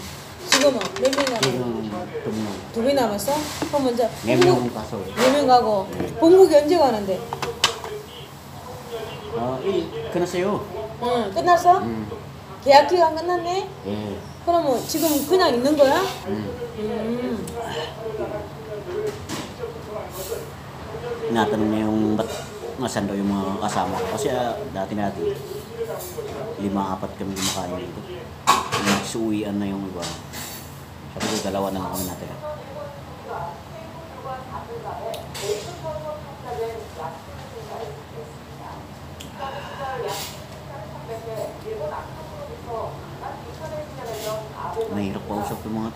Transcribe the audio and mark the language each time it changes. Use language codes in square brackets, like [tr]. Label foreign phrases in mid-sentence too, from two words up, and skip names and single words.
[ko] 몇 명 가고? 지금 2명. 2명 남았어? 그럼 먼저 4명 가서. 4명 가고 예. 본국이 언제 가는데? 끝났어요. 응 끝났어? 계약 기간 끝났네? 예. 그러면 지금 그냥 있는 거야? [tl] Tinatanong niya yung ba't nasan daw yung mga kasama ko. Kasi dati 5-4 kami kumakain dito. Nagsuuwian na yung iba. Sabi ko, 2 na lang kami natin. Mahirap pausap yung mga to.